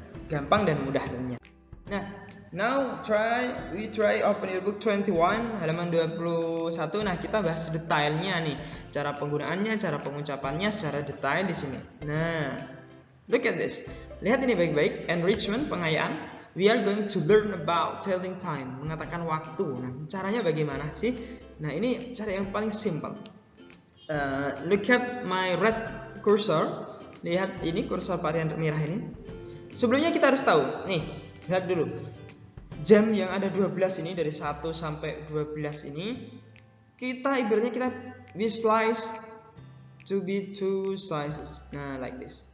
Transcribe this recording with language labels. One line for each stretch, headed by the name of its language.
Indonesian: Gampang dan mudah tentunya. Nah,
English: now we try open your book 21
Indonesian: halaman 21. Nah, kita bahas detailnya nih. Cara penggunaannya, cara pengucapannya secara detail di sini. Nah,
English: look at this.
Indonesian: Lihat ini baik-baik. Enrichment, pengayaan.
English: We are going to learn about telling time,
Indonesian: mengatakan waktu. Nah, caranya bagaimana sih? Nah, ini cara yang paling simple.
English: Look at my red cursor.
Indonesian: Lihat ini kursor varian merah ini. Sebelumnya kita harus tahu. Nih, lihat dulu. Jam yang ada 12 ini, dari 1 sampai 12 ini, kita ibaratnya
English: we slice to be 2 slices.
Indonesian: Nah,
English: like this.